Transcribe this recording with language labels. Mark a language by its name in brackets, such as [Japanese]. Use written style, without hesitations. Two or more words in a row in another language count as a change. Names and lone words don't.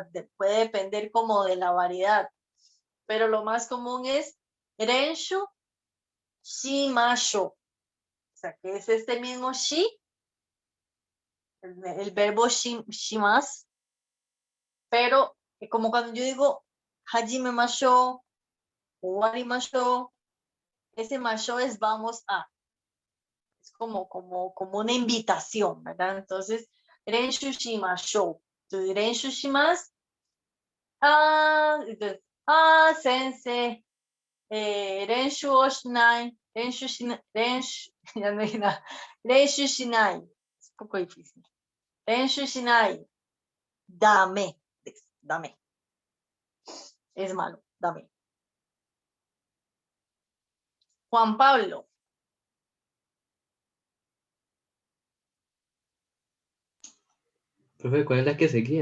[Spanish] Puede depender como de la variedad. Pero lo más común es [Japanese] 練習しましょう. [Spanish] O sea, que es este mismo shi, el verbo shimas, pero como cuando yo digo [Japanese] 始めましょう [Spanish] o [Japanese] わりましょう, [Spanish] ese masho es vamos a. Es como una invitación, ¿verdad? Entonces, [Japanese] 練習しましょう. Entonces, 練習します. [Spanish] Entonces, [Japanese] 先生、練習をしない、練習しない, [Spanish] ya no hay nada. [Japanese] 練習しない. [Spanish] Es un poco difícil. [Japanese] 練習しない. ダメ。ダメ. [Spanish] Es malo. [Japanese] ダメ. [Spanish] Juan Pablo. Profe, ¿cuál es la que seguía?